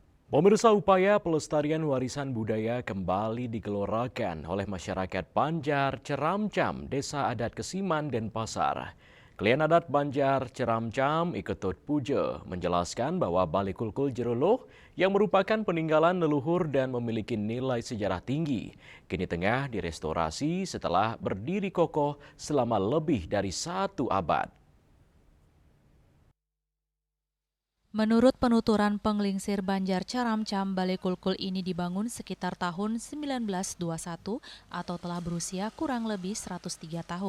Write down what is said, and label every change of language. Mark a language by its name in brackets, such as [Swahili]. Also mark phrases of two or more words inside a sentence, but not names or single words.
[Indonesian] Pemirsa, upaya pelestarian warisan budaya kembali digelorakan oleh masyarakat Banjar Ceramcam, Desa Adat Kesiman, Denpasar. Klien adat Banjar Ceramcam Iketut Puja menjelaskan bahwa Balai Kulkul Jeroloh yang merupakan peninggalan leluhur dan memiliki nilai sejarah tinggi, kini tengah direstorasi setelah berdiri kokoh selama lebih dari 1 abad. Menurut penuturan penglingsir Banjar Caramcam, Balai Kulkul ini dibangun sekitar tahun 1921 atau telah berusia kurang lebih 103 tahun.